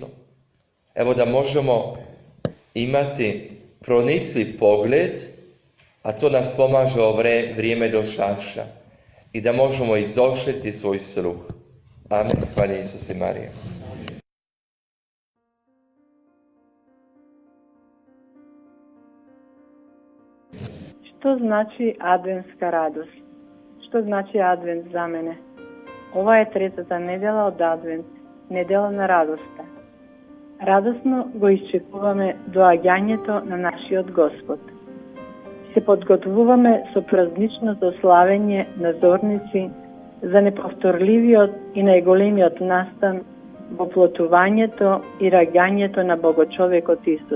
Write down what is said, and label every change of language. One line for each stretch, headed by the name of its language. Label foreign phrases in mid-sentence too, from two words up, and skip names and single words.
Croatian: Da možemo imati pronicljiv pogled, a to nas pomaže ovo vrijeme došašća, i da možemo izoštriti svoj sluh. Amen. Hvala Isus i Marija. Što znači adventska radost? Što znači advent za mene?
Macedonian: Ова е третата недела од адвент, недела на радоста. Радосно го исчекуваме доаѓањето на нашиот Господ. Се подготвуваме со празничното славење на зорници за неповторливиот и најголемиот настан во плотувањето и раѓањето на Богочовекот Исус.